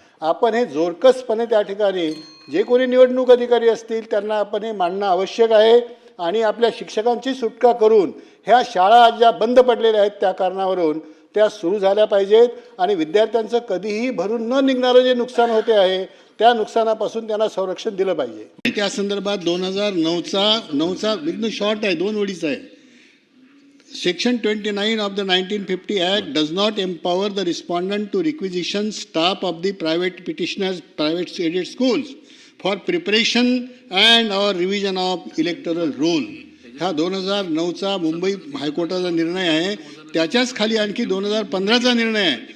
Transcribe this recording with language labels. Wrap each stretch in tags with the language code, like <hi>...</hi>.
<mr>आपण हे जोरकसपणे त्या ठिकाणी जे कोणी निवडणूक अधिकारी असतील त्यांना आपण हे मांडणं आवश्यक आहे आणि आपल्या शिक्षकांची सुटका करून ह्या शाळा ज्या बंद पडलेल्या आहेत त्या कारणावरून त्या सुरू झाल्या पाहिजेत आणि विद्यार्थ्यांचं कधीही भरून न निघणारं जे नुकसान होते आहे त्या नुकसानापासून त्यांना संरक्षण दिलं पाहिजे। त्या संदर्भात 2009चा विघ्न शॉर्ट आहे, 2 ओळीचा आहे।</mr> <en>Section 29 of the 1950 Act does not empower the respondent to requisition staff of the private petitioners, private aided schools for preparation and or revision of electoral roll.</en> <mr>हा 2009चा मुंबई हायकोर्टाचा निर्णय आहे। त्याच्याच खाली आणखी 2015चा निर्णय आहे।</mr>